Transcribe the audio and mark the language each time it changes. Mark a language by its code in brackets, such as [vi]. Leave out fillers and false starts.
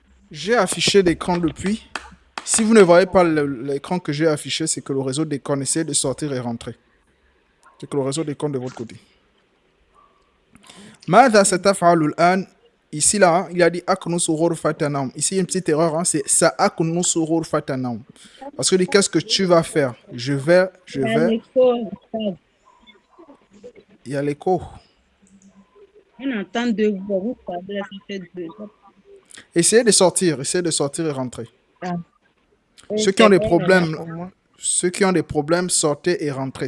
[fr] J'ai affiché l'écran depuis. Si vous ne voyez pas l'écran que j'ai affiché, c'est que le réseau déconne. Essayez de sortir et rentrer. C'est que le réseau déconne de votre côté. [ar] ماذا ستفعل الآن? [fr] Ici, là, hein, il a dit [ar] أكنس غرفة النوم. [fr] Ici, il y a une petite erreur. Hein, c'est [ar] سأكنس غرفة النوم. [fr] Parce que dit, qu'est-ce que tu vas faire? Je vais. Il y a l'écho. Il y a l'écho. On entend deux voix. Vous parlez, ça fait deux. Essayez de sortir et rentrer. Ah. Ceux qui ont des problèmes, sortez et rentrez.